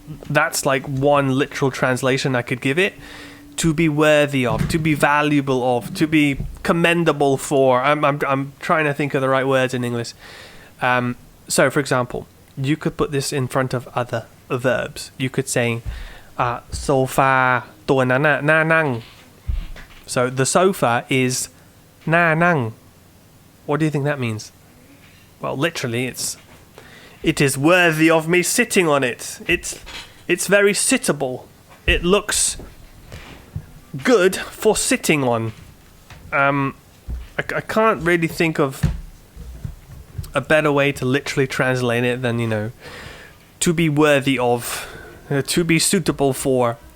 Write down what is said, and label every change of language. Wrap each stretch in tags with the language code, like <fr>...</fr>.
<en>That's like one literal translation I could give it. To be worthy of, to be valuable of, to be commendable for. I'm trying to think of the right words in English. So for example, you could put this in front of other verbs. You could say</en> <th>โซฟาตัวนั้นน่ะน่านั่ง</th> <en>so the sofa is น่านั่ง what do you think that means? Well, literally it is worthy of me sitting on it. It's very sittable. It looks good for sitting on. I can't really think of a better way to literally translate it than, you know, to be worthy of, to be suitable for.</en>